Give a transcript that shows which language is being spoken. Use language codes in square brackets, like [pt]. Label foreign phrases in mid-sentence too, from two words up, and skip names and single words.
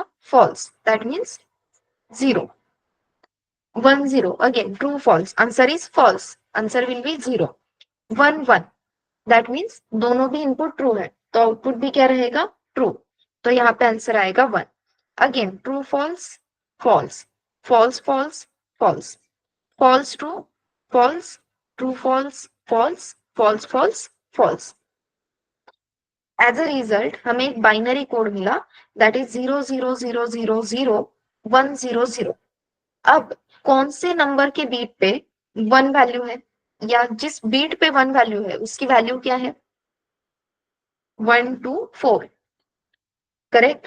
[en] फॉल्स। that means 0 1 0 again true false, answer is false, answer will be 0 1 1. that means [hi] दोनों भी इनपुट ट्रू है तो आउटपुट भी क्या रहेगा? ट्रू। तो यहाँ पे आंसर आएगा 1। [en] Again, true, false, false, false, false, false, false, true, false, true, false, false, false, false, false. as a result [hi] हमें एक [en] binary code mila, that is 000000100. [hi] अब कौन से नंबर के बीट पे [en] one value [hi] है, या जिस बीट पे [en] one value [hi] है उसकी वैल्यू क्या है? [en] 1 2 4, करेक्ट।